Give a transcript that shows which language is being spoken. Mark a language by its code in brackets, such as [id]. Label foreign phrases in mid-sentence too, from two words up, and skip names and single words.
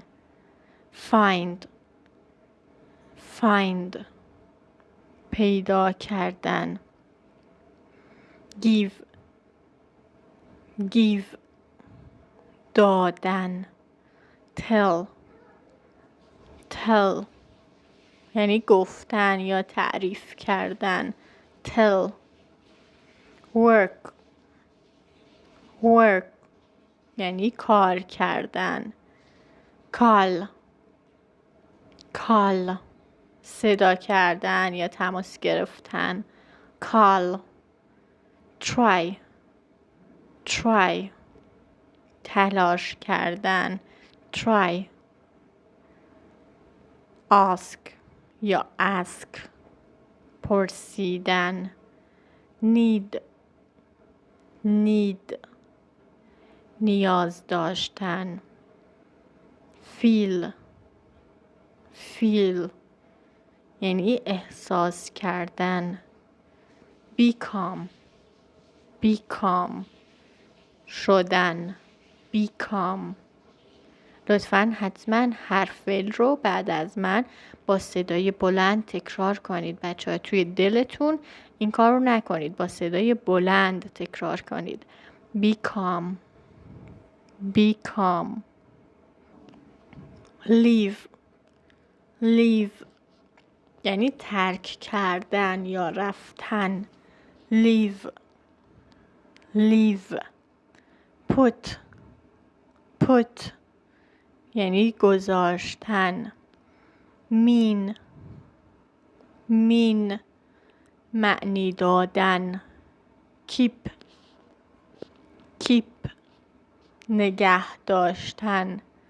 [fa] find پیدا کردن. give دادن. tell یعنی گفتن یا تعریف کردن. [en] tell work [fa] یعنی کار کردن. call صدا کردن یا تماس گرفتن. [en] call try [fa] تلاش کردن. [en] try ask [fa] یا ask پرسیدن. need نیاز داشتن. feel یعنی احساس کردن. become شدن. become لطفاً حتما هر فعل رو بعد از من با صدای بلند تکرار کنید. بچه ها توی دلتون این کار رو نکنید، با صدای بلند تکرار کنید. [en] become leave [fa] یعنی ترک کردن یا رفتن. [en] leave put [fa] یعنی گذاشتن. mean معنی دادن. keep نگه داشتن.